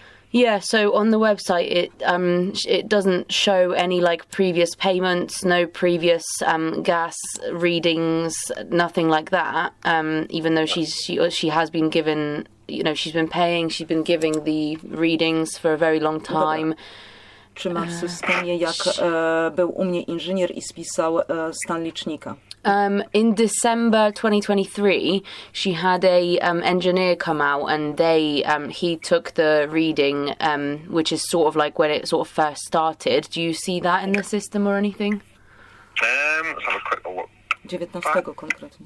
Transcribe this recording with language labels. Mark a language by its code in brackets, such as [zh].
[en] Yeah, so on the website it doesn't show any like previous payments, no previous gas readings, nothing like that. Even though she has been given she's been paying, she's been giving the readings for a very long time. [pl] Czy ma w systemie, jak był u mnie inżynier i spisał stan licznika? [en] In December 2023, she had a engineer come out, and he took the reading, which is sort of like when it sort of first started. Do you see that in the system or anything? Let's have a quick look. [pl] 19 konkretnie.